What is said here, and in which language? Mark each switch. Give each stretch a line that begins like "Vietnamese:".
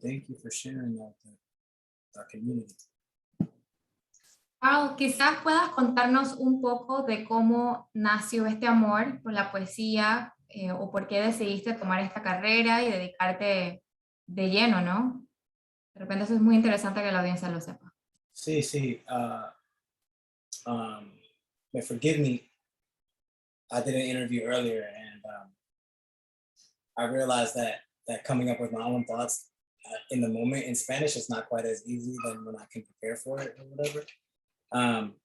English: Thank you for sharing that with our community.
Spanish: Carl, quizás puedas contarnos un poco de cómo nació este amor por la poesía, o por qué decidiste tomar esta carrera y dedicarte de lleno, ¿no? De repente eso es muy interesante que la audiencia lo sepa. Sí.
English: But forgive me, I did an interview earlier and I realized that coming up with my own thoughts in the moment in Spanish is not quite as easy than when I can prepare for it or whatever.